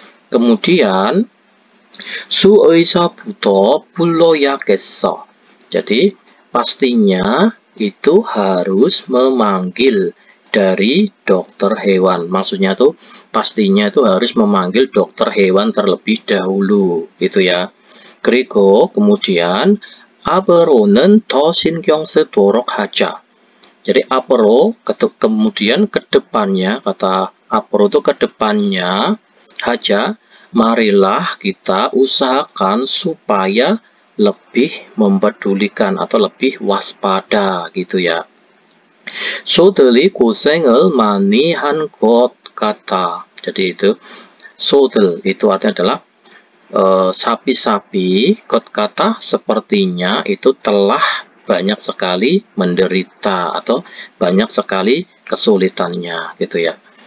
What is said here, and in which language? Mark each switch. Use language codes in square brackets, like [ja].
[ko] Kemudian 수의사부터 불러야겠어. [id] Jadi pastinya itu harus memanggil dari dokter hewan. Maksudnya tuh pastinya itu harus memanggil dokter hewan terlebih dahulu gitu ya. [ko] 그리고 kemudian 앞으로는 더 신경 쓰도록 하자. [id] Jadi 앞으로 kemudian kedepannya, kata 앞으로 itu kedepannya, haja marilah kita usahakan supaya lebih mempedulikan atau lebih waspada gitu ya. [ko] 소들이 고생을 많이 한 것 같아. [id] Jadi itu 소들 itu artinya adalah sapi-sapi, kot kata sepertinya itu telah banyak sekali menderita atau banyak sekali kesulitannya gitu ya.